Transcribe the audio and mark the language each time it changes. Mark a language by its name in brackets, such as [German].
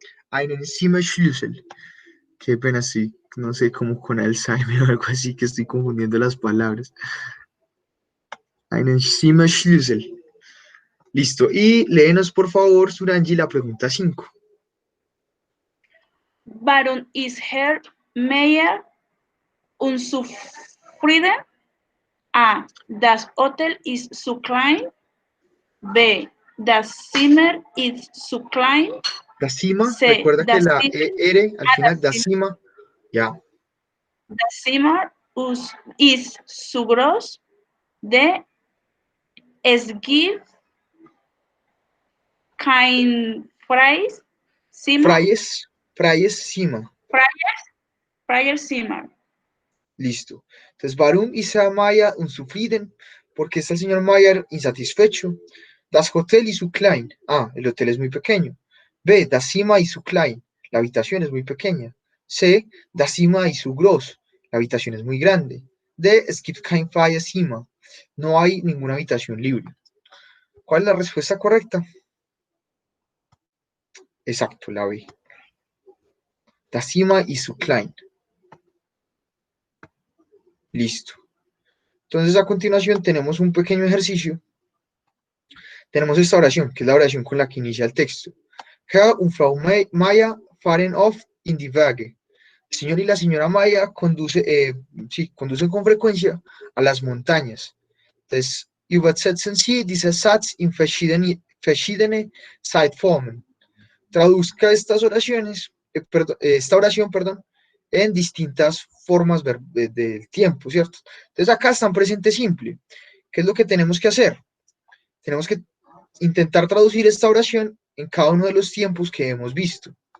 [German] Einen Zimmerschlüssel. [Spanish] Qué pena, sí. No sé, como con Alzheimer o algo así, que estoy confundiendo las palabras. [German] Einen Zimmerschlüssel. [Spanish] Listo. Y léenos, por favor, Surangi, la pregunta 5. [German] Warum ist Herr Meyer unzufrieden? A. Das Hotel ist zu klein. B. Das Zimmer ist zu klein. [Spanish] La cima, C. recuerda que [German] Das [Spanish] la [German] Zimmer, [Spanish] ER al final da cima. Ya. [German] das Zimmer ist zu groß. D. Es gibt kein freies Zimmer. Freies cima. Freies Zimmer. [Spanish] Listo. [German] Entonces, warum ist Herr Meyer unzufrieden? [Spanish] Porque está el señor Meyer insatisfecho. [German] Das Hotel ist zu klein. [Spanish] El hotel es muy pequeño. [German] B. Das Zimmer ist zu klein. [Spanish] La habitación es muy pequeña. C. [German] Das Zimmer ist zu groß. [Spanish] La habitación es muy grande. D. [German] Es gibt kein freies Zimmer. [Spanish] No hay ninguna habitación libre. ¿Cuál es la respuesta correcta? Exacto, la B. [German] Das Zimmer ist zu klein. Listo. [Spanish] Entonces, a continuación tenemos un pequeño ejercicio. Tenemos esta oración, que es la oración con la que inicia el texto. [German] Herr und Frau Maya fahren oft in die Berge. [Spanish] El señor y la señora Maya conducen con frecuencia a las montañas. [German] Entonces, übersetzen Sie diesen Satz in verschiedene Zeitformen. [Spanish] Traduzca estas oraciones, esta oración, perdón, en distintas formas del tiempo, ¿cierto? Entonces, acá está en presente simple. ¿Qué es lo que tenemos que hacer? Tenemos que intentar traducir esta oración en cada uno de los tiempos que hemos visto.